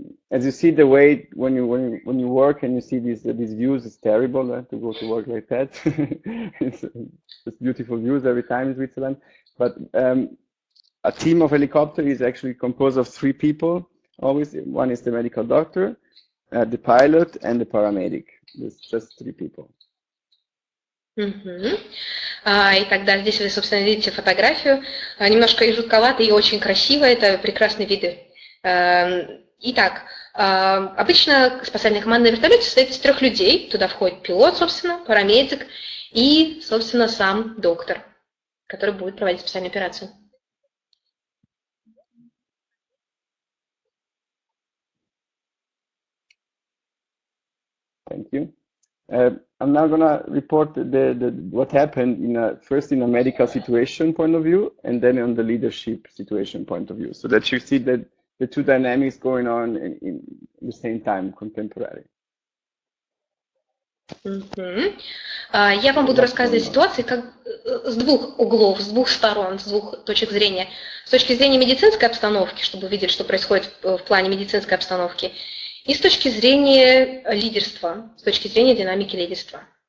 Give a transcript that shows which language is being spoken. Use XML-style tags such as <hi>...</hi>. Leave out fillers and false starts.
<en>As you see, the way when you work and you see these views, it's terrible to go to work like that. It's beautiful views every time in Switzerland. But a team of helicopter is actually composed of 3 people. Always, one is the medical doctor, the pilot, and the paramedic. There's just 3 people.</en> <ru>И тогда здесь вы, собственно, видите фотографию. Немножко и жутковато, и очень красиво. Это прекрасные виды. Итак, обычно спасательная команда на вертолете состоит из 3 людей. Туда входит пилот, собственно, парамедик и, собственно, сам доктор, который будет проводить специальную операцию.</ru> <en>Thank you. I'm now going to report what happened first in a medical situation point of view, and then on the leadership situation point of view, so that you see that the two dynamics going on in the same time, contemporary.</en> <ru>Я вам буду рассказывать ситуации как с 2 углов, с 2 сторон, с 2 точек зрения. С точки зрения медицинской обстановки, чтобы увидеть, что происходит в плане медицинской обстановки, и с точки зрения лидерства, с точки зрения динамики лидерства.</ru>